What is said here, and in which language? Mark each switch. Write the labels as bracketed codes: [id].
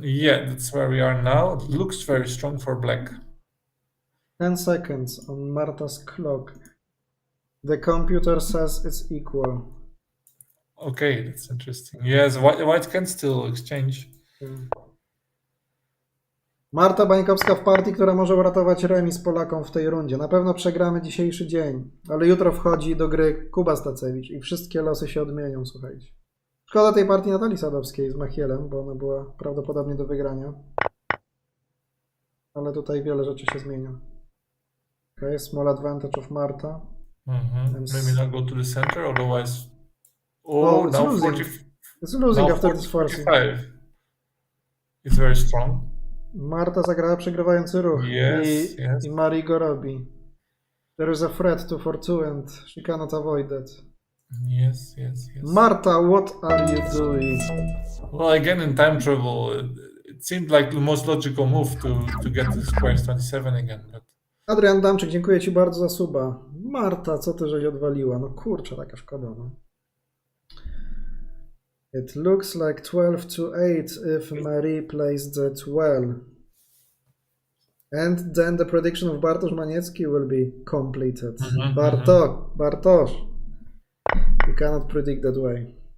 [en] Yeah, that's where we are now. It looks very strong for black. 10 seconds on Marta's clock. The computer says it's equal. Okay, that's interesting. Yes, white can still exchange. [pl] Marta Bańkowska w partii, która może uratować remis Polakom w tej rundzie. Na pewno przegramy dzisiejszy dzień, ale jutro wchodzi do gry Kuba Stacewicz i wszystkie losy się odmienią, słuchajcie. Szkoda tej partii Natalii Sadowskiej z Machielem, bo ona była prawdopodobnie do wygrania. Ale tutaj wiele rzeczy się zmienia. [en] Okay, small advantage of Marta. Maybe not go to the center, otherwise... Oh, it's now losing. 40, It's losing now after this forcing. 45. It's very strong. [pl] Marta zagrała przegrywający ruch [en] Yes, [pl] i Marie go robi. [en] There is a threat to for 2 and she cannot avoid that. Yes. Marta, what are you doing? Well, again, in time trouble, it seemed like the most logical move to get to squares 27 again. But... [pl] Adrian Damczyk, dziękuję Ci bardzo za suba. Marta, co Ty żeś odwaliła? No kurczę, taka szkoda. No. [en] It looks like 12-8 if Marie plays that well. And then the prediction of Bartosz Maniecki will be completed. Bartosz. You cannot predict that way.